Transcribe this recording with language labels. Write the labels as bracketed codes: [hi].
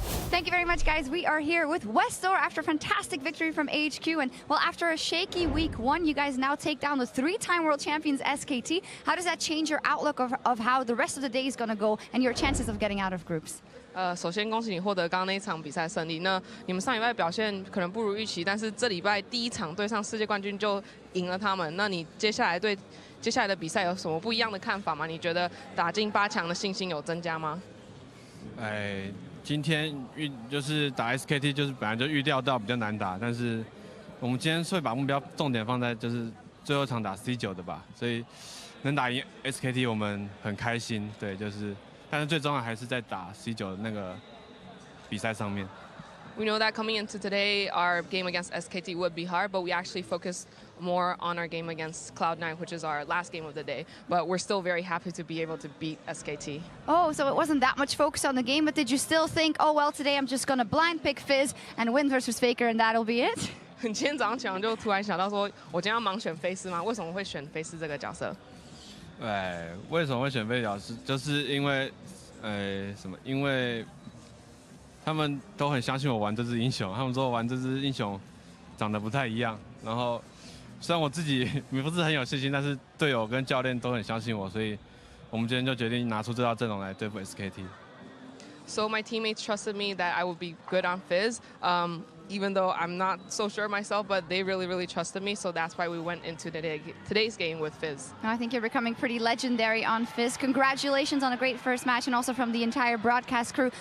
[en] Thank you very much, guys. We are here with Westdoor after a fantastic victory from AHQ. And, well, after a shaky week 1, you guys now take down the 3-time world champions SKT. How does that change your outlook of how the rest of the day is going to go and your chances of getting out of groups? [zh] 首先恭喜你获得刚刚那一场比赛胜利。那你们上礼拜表现可能不如预期，但是这礼拜第一场对上世界冠军就赢了他们。那你接下来对接下来的比赛有什么不一样的看法吗？你觉得打进8强的信心有增加吗？今天就是打 SKT， 就是本来就预料到比较难打，但是我们今天会把目标重点放在就是最后一场打 C9 的吧，所以能打赢 SKT 我们很开心，对，就是。但是最重要还是在打 C9 的那个比赛上面。 [en] We know that coming into today, our game against SKT would be hard, but we actually focused more on our game against Cloud9, which is our last game of the day. But we're still very happy to be able to beat SKT. Oh, so it wasn't that much focus on the game, but did you still think, oh, well, today I'm just going to blind pick Fizz and win versus Faker and that'll be it? [zh] 今天早上起来就突然想到说，我今天要盲选菲斯吗？为什么会选菲斯这个角色？为什么会选菲角是，就是因为，因为他们都很相信我玩这只英雄，他们说玩这只英雄长得不太一样。然后虽然我自己不是很有信心，但是队友跟教练都很相信我，所以我们今天就决定拿出这套阵容来对付 SKT。 [en] So my teammates trusted me that I would be good on Fizz. Even though I'm not so sure myself, but they really, really trusted me. So that's why we went into today's game with Fizz. I think you're becoming pretty legendary on Fizz. Congratulations on a great first match, and also from the entire broadcast crew.